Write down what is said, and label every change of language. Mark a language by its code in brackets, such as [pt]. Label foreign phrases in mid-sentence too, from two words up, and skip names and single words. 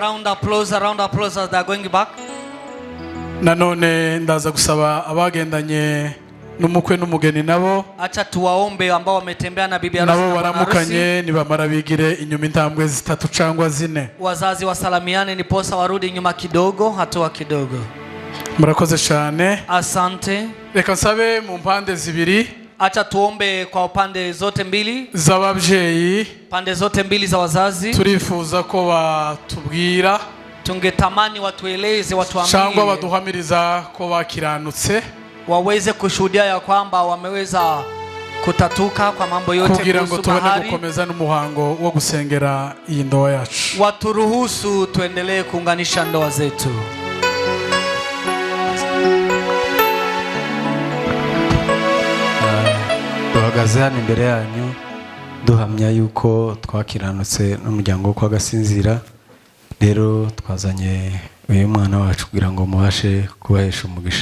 [en] Round applause as they are going back. [rw] Nanone ndaza gusaba abagendanye n'umukwe n'umugeni nabo. [sw] Acha tuwaombe ambao wametembea na bibi harusi [rw] nabo baramukanye nibamara bigire inyuma intambwe zitatu cyangwa zine. [sw] Wazazi wasalamiane ni posa warudi nyuma kidogo, hatua kidogo. [rw] Murakoze cyane. [sw] Asante. [rw] Reka nsabe mu mpande zibiri. [sw] Acha tuombe kwa pande zote mbili [rw] z'ababyeyi, [sw] pande zote mbili za wazazi. [rw] Turifuza ko batubwira, [sw] tungetamani watueleze, watuambie, [rw] cyangwa baduhamiriza ko bakiranutse, [sw] waweze kushuhudia ya kwamba wameweza kutatuka kwa mambo yote [rw] kugira ngo tubone gukomeza n'umuhango wo gusengera iyi ndoa yacu. [sw] Waturuhusu tuendelee kuunganisha ndoa zetu. [rw] Duhagaze hano imbere yanyu duhamya yuko twakiranutse n'umuryango wo kwa Gasinzira. Rero twazanye uyu mwana wacu kugira ngo mubashe kubahesha umugisha.